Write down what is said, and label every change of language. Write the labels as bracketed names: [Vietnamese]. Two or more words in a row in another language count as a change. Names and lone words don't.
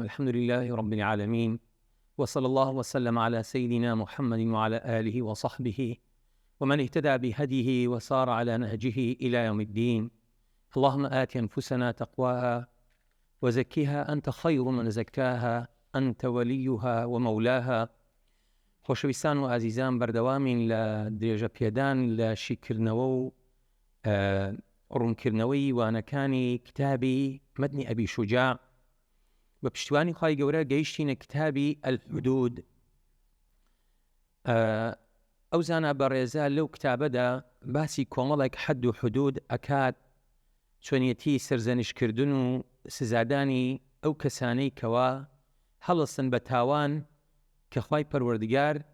[Arabic] الحمد لله رب العالمين، وصلى الله وسلم على سيدنا محمد وعلى آله وصحبه ومن اهتدى بهديه وسار على نهجه إلى يوم الدين. اللهم آت أنفسنا تقواها وزكها أنت خير من زكاها أنت وليها ومولاها. [Central Kurdish] خۆشەویستان و ئازیزان، بەردەوامین لە درێژە پێدان لە شیکردنەوە و ڕوونکردنەوەی وانەکانی کتابی مەتنی ئەبی شوجاع. بە پشتیوانی خوای گەورە گەیشتینە کتابی الحدود. ئەو زانە بەڕێزە لەو کتابەدا باسی کۆمەڵێک حەد و حدود ئەکات، چۆنیەتی سەرزەنشکردن و سزادانی ئەو کەسانەی کەوا هەڵەستن بە تاوان کە خوای پەروەردگار